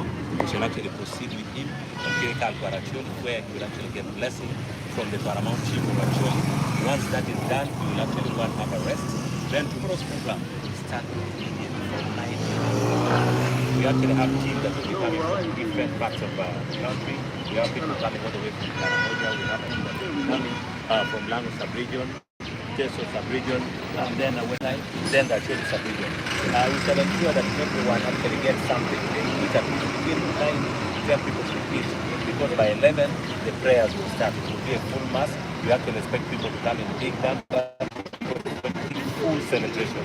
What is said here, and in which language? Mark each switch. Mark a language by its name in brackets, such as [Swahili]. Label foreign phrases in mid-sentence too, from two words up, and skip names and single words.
[English] We shall actually proceed with him where he will actually get blessing from the paramount chief of Acholi. Once that is done, we will actually go and have a rest. Then tomorrow's program will start immediately from 9 a.m. We actually have teams that will be coming from different parts of the country. We have people coming all the way from Karamoja. We have people coming from Lango sub-region, Teso sub-region, and then Awany, then the Acholi sub-region. We shall ensure that everyone actually gets something. We can begin to tell people to eat, because by 11 the prayers will start. It will be a full mass. We actually expect people to come in big numbers. Full celebration.